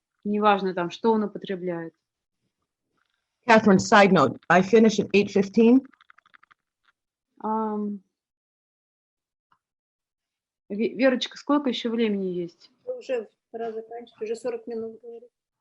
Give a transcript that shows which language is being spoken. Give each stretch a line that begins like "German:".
Russian: Неважно там, что он употребляет.
English: Catherine, side note, I finish at 8:15.
Russian: Верочка, сколько еще времени есть? Уже пора заканчивать, уже 40 минут говорит.